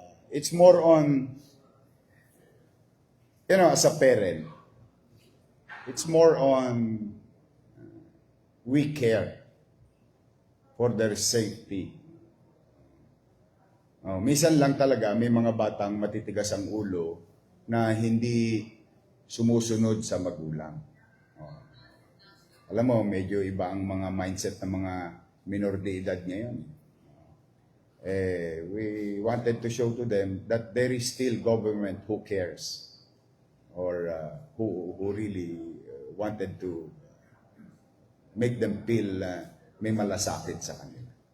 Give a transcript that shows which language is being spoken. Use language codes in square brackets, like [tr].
[en] It's more on, as a parent, it's more on we care for their safety. [tl] Minsan lang talaga may mga batang matitigas ang ulo na hindi sumusunod sa magulang. Alam mo, medyo iba ang mga mindset ng mga minor de edad ngayon. [en] We wanted to show to them that there is still government who cares or who really wanted to make them feel [tl] may malasakit sa kanila.